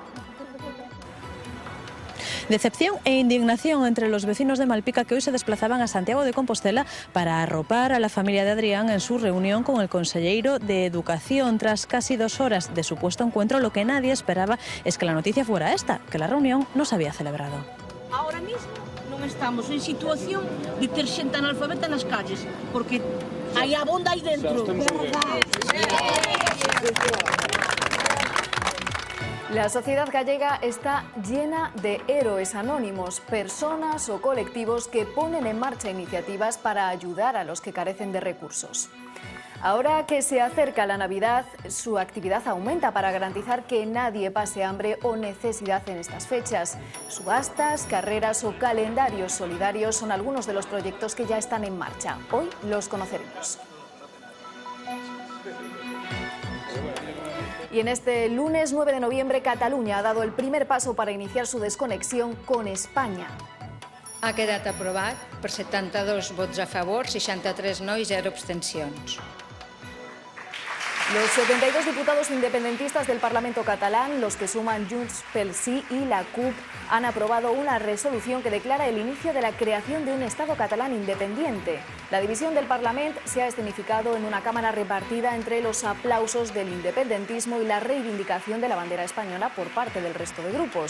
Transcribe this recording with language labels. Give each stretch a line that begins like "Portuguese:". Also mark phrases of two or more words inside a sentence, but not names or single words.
Spanish: Decepción e indignación entre los vecinos de Malpica que hoy se desplazaban a Santiago de Compostela para arropar a la familia de Adrián en su reunión con el conselleiro de Educación. Tras casi 2 horas de supuesto encuentro, lo que nadie esperaba es que la noticia fuera esta, que la reunión no se había celebrado. Ahora mismo
Galician: non estamos en situación de ter xente analfabeta nas calles, porque hai abonda aí dentro.
Spanish: La sociedad gallega está llena de héroes anónimos, personas o colectivos que ponen en marcha iniciativas para ayudar a los que carecen de recursos. Ahora que se acerca la Navidad, su actividad aumenta para garantizar que nadie pase hambre o necesidad en estas fechas. Subastas, carreras o calendarios solidarios son algunos de los proyectos que ya están en marcha. Hoy los conoceremos. Y en este lunes 9 de noviembre, Cataluña ha dado el primer paso para iniciar su desconexión con España.
Catalan: Ha quedat aprovat per 72 vots a favor, 63 no i 0 abstencions.
Spanish: Los 72 diputados independentistas del Parlamento catalán, los que suman Junts pel Sí y la CUP, han aprobado una resolución que declara el inicio de la creación de un Estado catalán independiente. La división del Parlamento se ha escenificado en una cámara repartida entre los aplausos del independentismo y la reivindicación de la bandera española por parte del resto de grupos.